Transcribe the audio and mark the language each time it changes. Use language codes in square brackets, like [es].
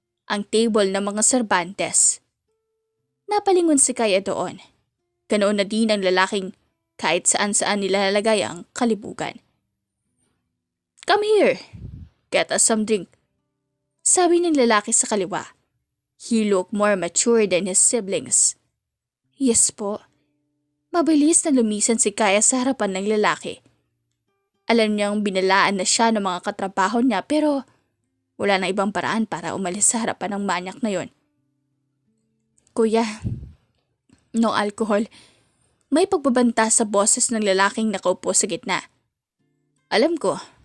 [tl] Ang table ng mga Cervantes. Napalingon si Kaya doon. Ganoon na din ang lalaking kahit saan-saan nilalagay ang kalibugan. [en] Come here. Get us some drink. [tl] Sabi ng lalaki sa kaliwa. [en] He looked more mature than his siblings. Yes po. [tl] Mabilis na lumisan si Kaya sa harapan ng lalaki. Alam niyang binalaan na siya ng mga katrabaho niya pero wala na ibang paraan para umalis sa harapan ng manyak na yon. Kuya, [en] no alcohol. [tl] May pagbabanta sa boses ng lalaking nakaupo sa gitna. Alam ko.